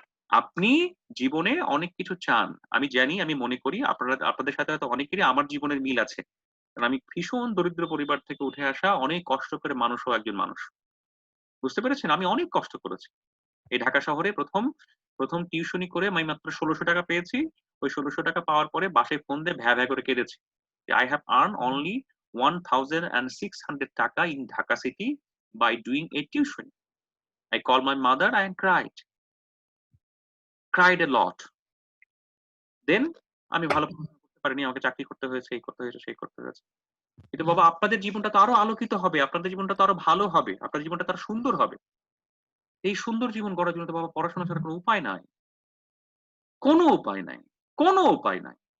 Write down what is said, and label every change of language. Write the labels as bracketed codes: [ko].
[bn] আপনি জীবনে অনেক কিছু চান। আমি জানি, আমি মনে করি আপনাদের সাথে হয়তো অনেকেরই আমার জীবনের মিল আছে। কারণ আমি ভীষণ দরিদ্র পরিবার থেকে উঠে আসা অনেক কষ্ট করে মানুষও একজন মানুষ। বুঝতে পেরেছেন? আমি অনেক কষ্ট করেছি। এই ঢাকা শহরে ১ম টিউশনি করে আমি মাত্র ৳১৬০০ পেয়েছি। ওই ৳১৬০০ পাওয়ার পরে বাসায় ফোন দিয়ে ভ্যা, ভ্যা করে কেঁদেছি। [en] যে I have earned only ৳1,600 in Dhaka city by doing a tuition. I called my mother and cried a lot. [bn] Then আমি ভালো পড়াশোনা করতে পারিনি। আমাকে চাকরি করতে হয়েছে, এই করতে হয়েছে, সেই করতে হয়েছে। কিন্তু বাবা আপনাদের জীবনটা তো আরো আলোকিত হবে। আপনাদের জীবনটা তো আরো ভালো হবে। আপনার জীবনটা তো আরো সুন্দর হবে। এই সুন্দর জীবন গড়ার জন্য তো বাবা পড়াশোনা ছাড়া কোনো উপায় নাই। কোনো উপায় নাই। কোনো উপায় নাই।